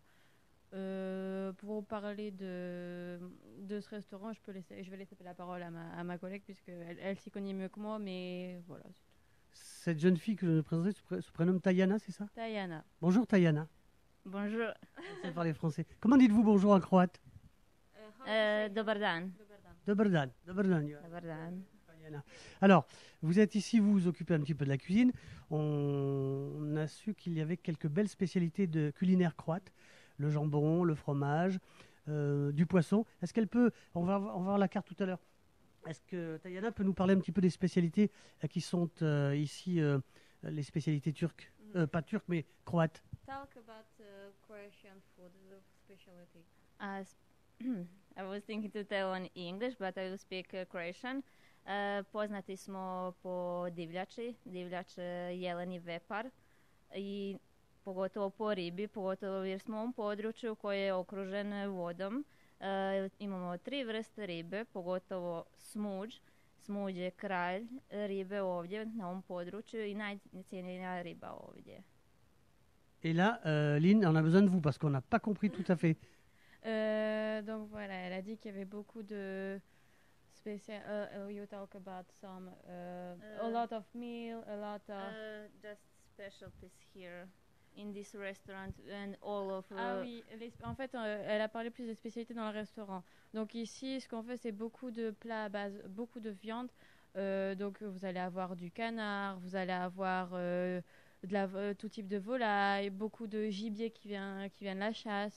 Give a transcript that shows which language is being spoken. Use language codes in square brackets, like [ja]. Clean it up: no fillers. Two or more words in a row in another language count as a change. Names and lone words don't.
[fr] Pour vous parler de ce restaurant, je vais laisser la parole à ma collègue puisque elle s'y connaît mieux que moi, mais voilà, c'est tout. Cette jeune fille que je vais présenter se prénomme Tayana, c'est ça? Diana. Bonjour Tayana. Bonjour. C'est parler français. Comment dites-vous bonjour en croate? [hr] Dobar dan. Dobar dan. Dobar dan. Dobar dan. [fr] Alors, vous êtes ici, vous vous occupez un petit peu de la cuisine. On a su qu'il y avait quelques belles spécialités de culinaire croate. Le jambon, le fromage, du poisson. Est-ce qu'elle peut... On va voir la carte tout à l'heure. Est-ce que Tayana peut nous parler un petit peu des spécialités qui sont ici, les spécialités turques? Pas turques, mais croates. [en] Talk about Croatian food specialty. I was thinking to tell in English, but I will speak Croatian. [hr] Poznati smo po divljači, divljač jeleni vepar i pogotovo po ribi, pogotovo jer smo u ovom području koje je okružen vodom. Imamo 3 vrste ribe, pogotovo smuđ. Smuđ je kralj ribe ovdje na ovom području i najcijenjenija riba ovdje. [fr] Et là, Lynn, on a besoin de vous parce qu'on n'a pas compris tout à fait. Donc voilà, elle a dit qu'il y avait beaucoup de spécial. [en] You talk about some, a lot of meal, a lot of. Just specialties here in this restaurant and all of. [fr] Ah oui, en fait, elle a parlé plus des spécialités dans le restaurant. Donc ici, ce qu'on fait, c'est beaucoup de plats à base, beaucoup de viande. Donc vous allez avoir du canard, vous allez avoir tout type de volaille, beaucoup de gibier qui vient de la chasse.